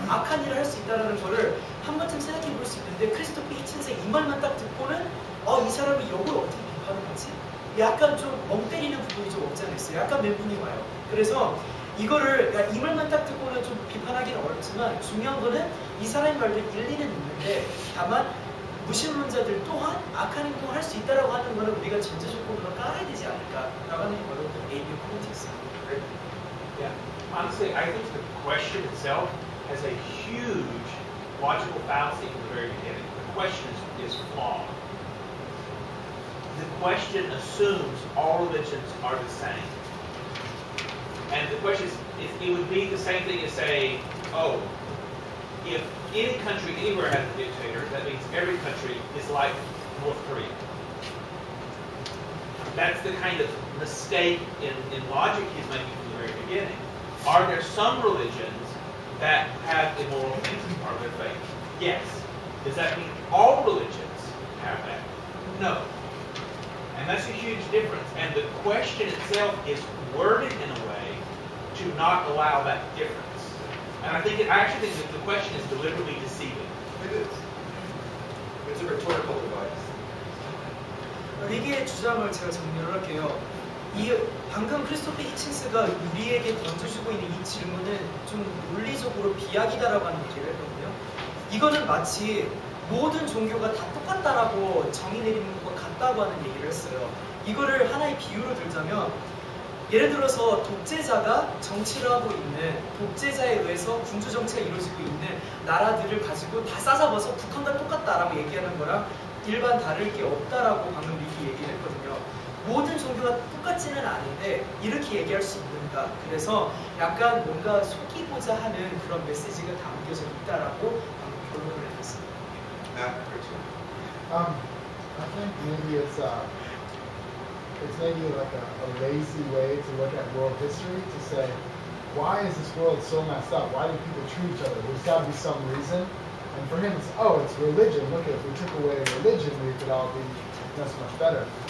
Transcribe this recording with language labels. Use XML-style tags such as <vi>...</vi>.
<ko>악한 일을 할 수 있다는 거를 한 번쯤 생각해 볼 수 있는데 크리스토퍼 히친스의 이 말만 딱 듣고는 이 사람이 역을 어떻게 비판을 하지? 약간 좀 멍 때리는 부분이 좀 없지 않아 있어요. 약간 멘붕이 와요. 그래서 이거를 그러니까 이 말만 딱 듣고는 좀 비판하기는 어렵지만 중요한 거는 이 사람의 말도 일리는 있는데 다만 무신론자들 또한 악한 행동을 할 수 있다라고 하는 거는 우리가 전제 조건으로 깔아야 되지 않을까라고 하는 게 바로 AB의 포인트였어요.</ko> <en>Yeah. Honestly, I think the question itself has a huge logical fallacy from the very beginning. The question is flawed. The question assumes all religions are the same. And the question is, it would be the same thing as saying, oh, if any country anywhere has a dictator, that means every country is like North Korea. That's the kind of mistake in logic he's making from the very beginning. Are there some religions that have immoral things as part of their faith? Yes. Does that mean all religions have that? No. And that's a huge difference. And the question itself is worded in a way to not allow that difference. And I actually think that the question is deliberately deceiving. It is. It's a rhetorical device.</en> <ko>리기의 주장을 제가 정리를 할게요. 이 방금 크리스토프 히친스가 우리에게 던져주고 있는 이 질문은 좀 논리적으로 비약이다라고 하는 얘기를 했거든요. 이거는 마치 모든 종교가 다 똑같다라고 정의 내리는 것과 같다고 하는 얘기를 했어요. 이거를 하나의 비유로 들자면 예를 들어서 독재자가 정치를 하고 있는 독재자에 의해서 군주 정치가 이루어지고 있는 나라들을 가지고 다 싸잡아서 북한과 똑같다라고 얘기하는 거랑 일반 다를 게 없다라고 방금 리기 얘기를 했거든요. 모든 종교가 똑같지는 않은데 이렇게 얘기할 수 있는가. 그래서 약간 뭔가 속이고자 하는 그런 메시지가 담겨져 있다라고 방금 결론을 내렸습니다.</ko> <en>I think maybe it's maybe like a lazy way to look at world history to say, why is this world so messed up? Why do people treat each other? There's got to be some reason. And for him, it's religion. Look, if we took away religion, we could all be so much better.</en>